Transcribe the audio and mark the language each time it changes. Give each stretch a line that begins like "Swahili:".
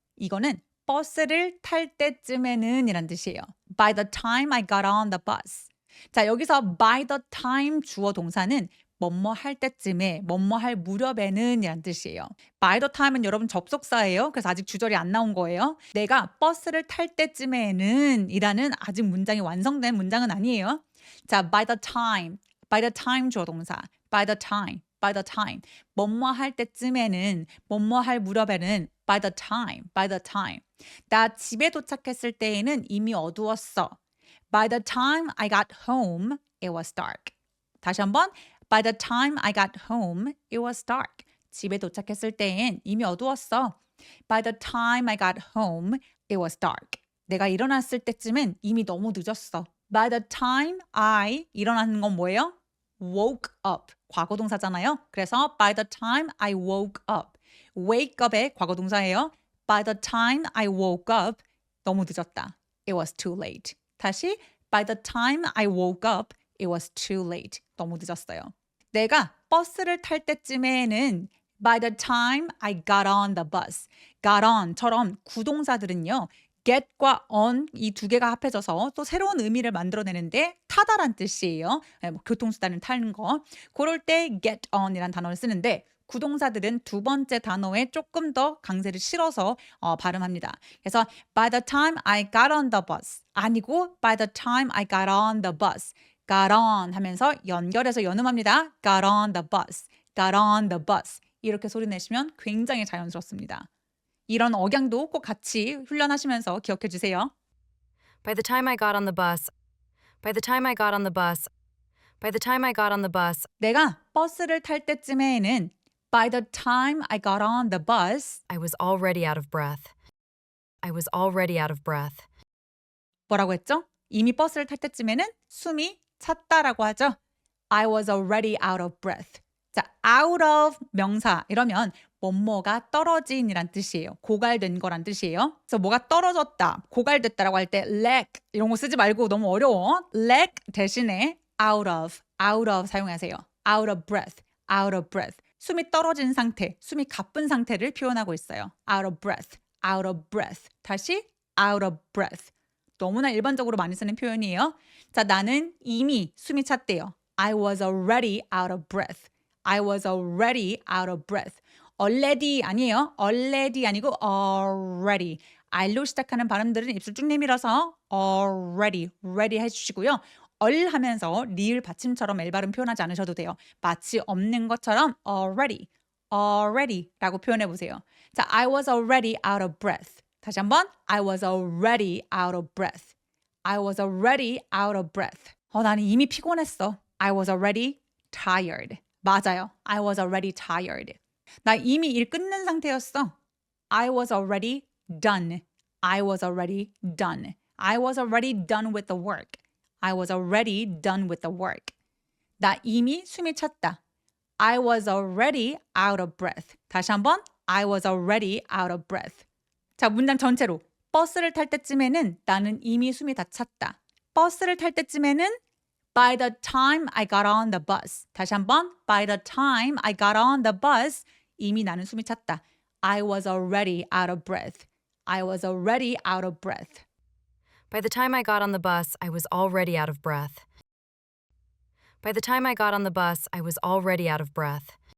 Korean: 이거는 버스를 탈 때쯤에는 이란 뜻이에요.
English: By the time I got on the bus.
Korean: 자, 여기서
English: by the time
Korean: 주어 동사는 뭐뭐 할 때쯤에, 뭐뭐 할 무렵에는 이란 뜻이에요.
English: By the time
Korean: 은 여러분 접속사예요. 그래서 아직 주절이 안 나온 거예요. 내가 버스를 탈 때쯤에는 이라는 아직 문장이 완성된 문장은 아니에요. 자,
English: by the time
Korean: 주어 동사.
English: by the time.
Korean: 뭐뭐 할 때쯤에는, 뭐뭐 할 무렵에는
English: by the time.
Korean: 나 집에 도착했을 때에는 이미 어두웠어.
English: By the time I got home, it was dark.
Korean: 다시 한번.
English: By the time I got home, it was dark.
Korean: 집에 도착했을 때엔 이미 어두웠어.
English: By the time I got home, it was dark.
Korean: 내가 일어났을 때쯤엔 이미 너무 늦었어.
English: By the time I
Korean: 일어나는 건 뭐예요?
English: woke up.
Korean: 과거 동사잖아요. 그래서
English: by the time I woke up. wake up 의 과거 동사예요. By the time I woke up,
Korean: 너무 늦었다.
English: It was too late.
Korean: 다시
English: by the time I woke up, it was too late.
Korean: 너무 늦었어요. 내가 버스를 탈 때쯤에는
English: by the time I got on the bus. got on
Korean: 처럼 구동사들은요. get과 on 이 두 개가 합해져서 또 새로운 의미를 만들어내는데 타다란 뜻이에요. 뭐 교통수단을 타는 거. 그럴 때
English: get on
Korean: 이란 단어를 쓰는데 구동사들은 두 번째 단어에 조금 더 강세를 실어서 발음합니다. 그래서
English: by the time I got on the bus
Korean: 아니고
English: by the time I got on the bus got on
Korean: 하면서 연결해서 연음합니다.
English: got on the bus, got on the bus
Korean: 이렇게 소리 내시면 굉장히 자연스럽습니다. 이런 억양도 꼭 같이 훈련하시면서 기억해 주세요.
English: By the time I got on the bus, by the time I got on the bus, by the time I got on the bus,
Korean: 내가 버스를 탈 때쯤에는
English: by the time I got on the bus I was already out of breath. I was already out of breath.
Korean: 뭐라고 했죠? 이미 버스를 탈 때쯤에는 숨이 찼다라고 하죠.
English: I was already out of breath.
Korean: 자,
English: out of
Korean: 명사 이러면 뭐뭐가 떨어진이란 뜻이에요. 고갈된 거란 뜻이에요. 그래서 뭐가 떨어졌다, 고갈됐다라고 할 때
English: lack
Korean: 이런 거 쓰지 말고 너무 어려워.
English: lack
Korean: 대신에
English: out of
Korean: 사용하세요.
English: out of breath, out of breath.
Korean: 숨이 떨어진 상태, 숨이 가쁜 상태를 표현하고 있어요.
English: out of breath, out of breath.
Korean: 다시
English: out of breath.
Korean: 너무나 일반적으로 많이 쓰는 표현이에요. 자, 나는 이미 숨이 찼대요.
English: I was already out of breath. I was already out of breath.
Korean: already 아니에요. already 아니고 already. R로 시작하는 발음들은 입술 쭉 내밀어서 already, ready 해주시고요. 하면서 리을 받침처럼 L 발음 표현하지 않으셔도 돼요. 마치 없는 것처럼
English: already
Korean: 라고 표현해 보세요. 자,
English: I was already out of breath.
Korean: 다시 한번
English: I was already out of breath. I was already out of breath.
Korean: 나는 이미 피곤했어.
English: I was already tired.
Korean: 맞아요.
English: I was already tired.
Korean: 나 이미 일 끝낸 상태였어.
English: I was already done. I was already done. I was already done with the work. I was already done with the work.
Korean: 나 이미 숨이 찼다.
English: I was already out of breath.
Korean: 다시 한번
English: I was already out of breath.
Korean: 자, 문장 전체로 버스를 탈 때쯤에는 나는 이미 숨이 다 찼다. 버스를 탈 때쯤에는
English: by the time I got on the bus.
Korean: 다시 한번
English: by the time I got on the bus.
Korean: 이미 나는 숨이 찼다.
English: I was already out of breath. I was already out of breath. By the time I got on the bus, I was already out of breath. By the time I got on the bus, I was already out of breath.